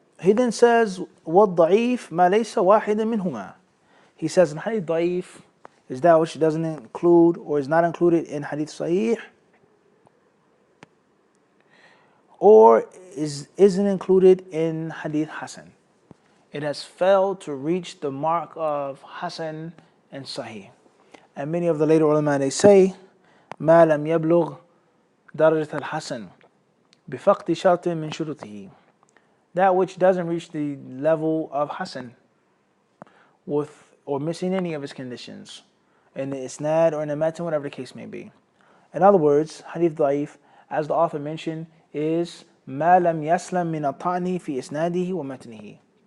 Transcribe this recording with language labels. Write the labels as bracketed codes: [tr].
[en] He then says, [ar] وَالضَّعِيفِ مَا لَيْسَ وَاحِدًا مِنْهُمَا. [en] He says in Hadith Da'if is that which doesn't include or is not included in Hadith Sahih, or isn't included in Hadith Hasan. It has failed to reach the mark of Hasan and Sahih. And many of the later ulama, they say, [ar] مَا لَمْ يَبْلُغْ دَرَجَةَ الْحَسَنِ بِفَقْدِ شَرْطٍ مِنْ شُرُطِهِ. [en] That which doesn't reach the level of Hasan with or missing any of its conditions in the isnad or in the matan, whatever the case may be. In other words, Hadith Da'if, as the author mentioned, is [ar] مَا لَمْ يَسْلَمْ مِنَ الطَّعْنِ فِي إِسْنَادِهِ وَمَتْنِهِ.